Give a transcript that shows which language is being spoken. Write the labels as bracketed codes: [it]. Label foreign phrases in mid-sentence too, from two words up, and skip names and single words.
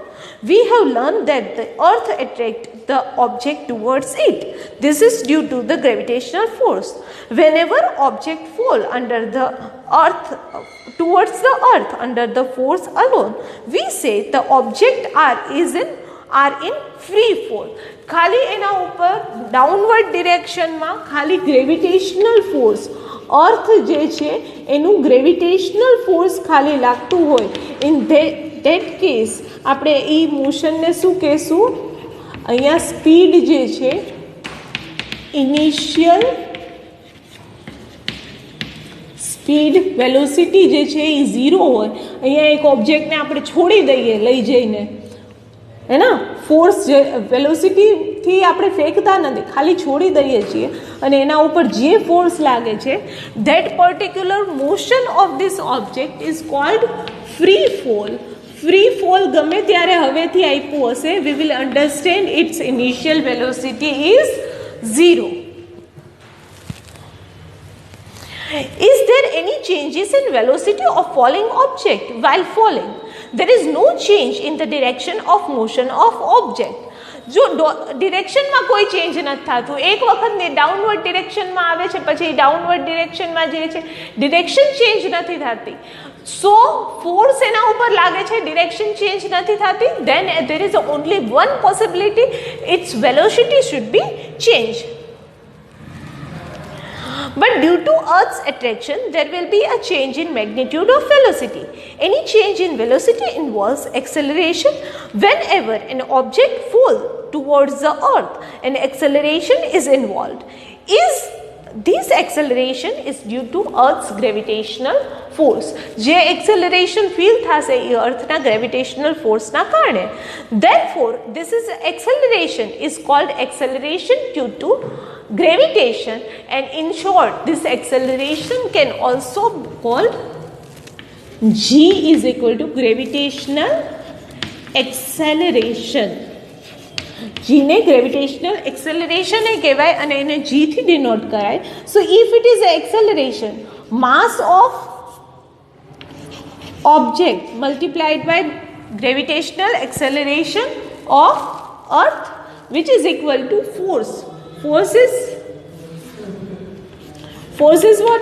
[en] We have learned that the earth attracts the object towards it. This is due to the gravitational force. Whenever object fall under the earth towards the earth under the force alone, we say the object are in free fall. [gu] ખાલી એના ઉપર ડાઉનવર્ડ ડિરેક્શનમાં ખાલી [en] gravitational force [gu] અર્થ જે છે એનું [en] gravitational force [gu] ખાલી લાગતું હોય [en] in that case [gu] આપણે એ મોશનને શું કહેશું અહીંયા સ્પીડ જે છે ઇનિશિયલ [en] speed velocity [gu] જે છે એ ઝીરો હોય અહીંયા એક ઓબ્જેક્ટને આપણે છોડી દઈએ લઈ જઈને [hi] है ना फोर्स वेलोसिटी थी [gu] આપણે ફેંકતા નથી ખાલી છોડી દઈએ છીએ અને એના ઉપર જે ફોર્સ લાગે છે [en] that particular motion of this object is called free fall. free fall [gu] ગમે ત્યારે હવેથી આપ્યું હશે [en] we will understand its initial velocity is 0. Is there any changes in velocity of falling object while falling? There is no change in the direction of motion of object. [gu] જો ડિરેક્શનમાં કોઈ ચેન્જ નથી થતું એક વખત ડાઉનવર્ડ ડિરેક્શનમાં આવે છે પછી ડાઉનવર્ડ ડિરેક્શનમાં જે છે [en] direction change [gu] નથી થતી [en] so force [gu] એના ઉપર લાગે છે [en] direction change [gu] નથી થતી [en] then there is only one possibility its velocity should be changed. But due to Earth's attraction, there will be a change in magnitude of velocity. Any change in velocity involves acceleration. Whenever an object falls towards the Earth, an acceleration is involved. This acceleration is due to Earth's gravitational force. [gu] જે [en] acceleration feel [gu] થશે એ Earthના gravitational forceના કારણે. [en] Therefore, this is acceleration is called acceleration due to gravitation, and in short this acceleration can also be called G is equal to gravitational acceleration. [gu] G ने [en] gravitational acceleration [gu] એ કહેવાય અને એને G થી denote કરાય. [en] So if it is acceleration, mass of object multiplied by gravitational acceleration of Earth, which is equal to force. Force is what?